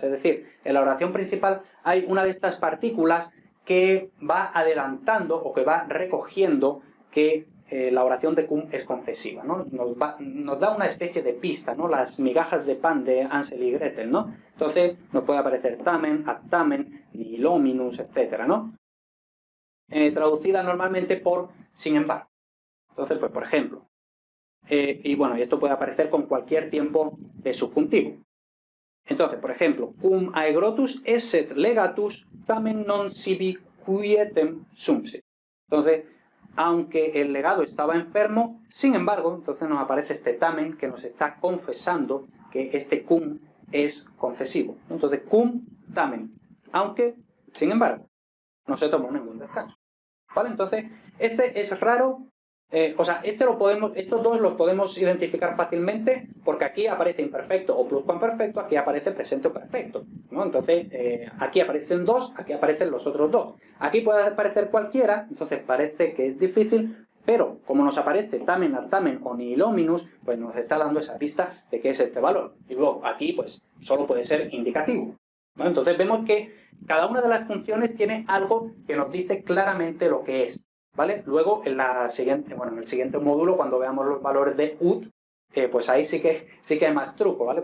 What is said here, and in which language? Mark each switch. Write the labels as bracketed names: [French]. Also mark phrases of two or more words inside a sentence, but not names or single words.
[Spanish] Es decir, en la oración principal hay una de estas partículas que va adelantando o que va recogiendo que la oración de cum es concesiva, ¿no? Nos da una especie de pista, ¿no? Las migajas de pan de Hansel y Gretel, ¿no? Entonces nos puede aparecer [Latin] tamen, actamen, nilominus, [Spanish] etc., ¿no? Traducida normalmente por sin embargo. Entonces, pues por ejemplo, y bueno, y esto puede aparecer con cualquier tiempo de subjuntivo. Entonces, por ejemplo, [Latin] cum aegrotus esset legatus tamen non sibi quietem subsit. [Spanish] Entonces, aunque el legado estaba enfermo, sin embargo, entonces nos aparece este tamen que nos está confesando que este cum es concesivo. Entonces, [Latin] cum tamen, [Spanish] aunque, sin embargo, no se tomó ningún descanso. ¿Vale? Entonces, este es raro. Estos dos los podemos identificar fácilmente porque aquí aparece imperfecto o pluscuamperfecto, aquí aparece presente perfecto, ¿no? Entonces, aquí aparecen dos, aquí aparecen los otros dos. Aquí puede aparecer cualquiera, entonces parece que es difícil, pero como nos aparece [Latin] tamen, artamen o nihil hominus, [Spanish] pues nos está dando esa pista de qué es este valor. Y luego aquí, pues, solo puede ser indicativo, ¿no? Entonces vemos que cada una de las funciones tiene algo que nos dice claramente lo que es. ¿Vale? Luego, en el siguiente módulo, cuando veamos los valores de ut, pues ahí sí que hay más truco, ¿vale?